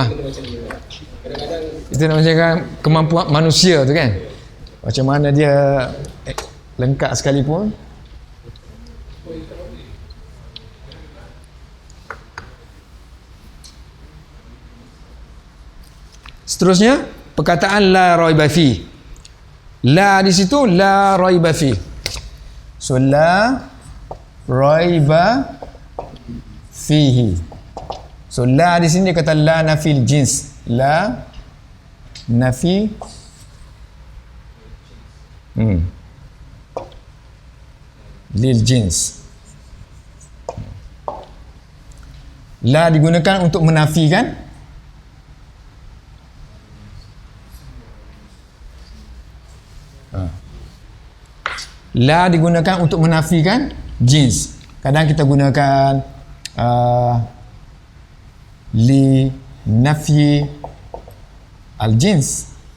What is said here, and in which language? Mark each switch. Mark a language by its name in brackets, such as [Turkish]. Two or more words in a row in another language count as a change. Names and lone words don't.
[Malay] Itu nak macam kemampuan manusia tu kan, macam mana dia lengkap sekalipun. Seterusnya perkataan [Arabic] لا ريب في. [Malay] La di situ [Arabic] لا ريب في. [Malay] So [Arabic] لا ريب فيه. [Malay] So la di sini dia kata [Arabic] لا نافي الجنس. لا نافي للجنس. [Malay] La digunakan untuk menafikan la digunakan untuk menafikan jins. Kadang kita gunakan [Arabic] لنفي الجنس.